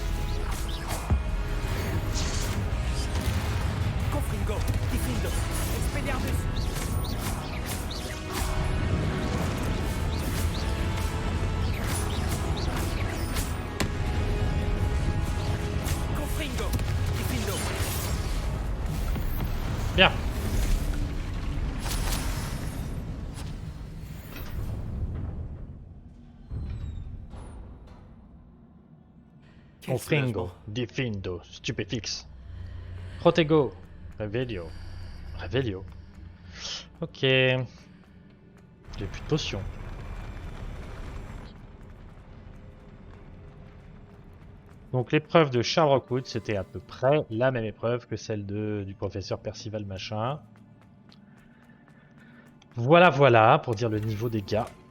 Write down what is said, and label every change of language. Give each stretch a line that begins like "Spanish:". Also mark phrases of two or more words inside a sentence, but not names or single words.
French: Confringo. Diffindo. Expelliarmus. Confringo. Diffindo. Bien. Quel Confringo, soulagement. Diffindo, Stupéfix. Protego, Revelio. Revelio. Ok. J'ai plus de potions. Donc l'épreuve de Charles Rockwood, c'était à peu près la même épreuve que celle du professeur Percival machin. Voilà, voilà, pour dire le niveau des gars.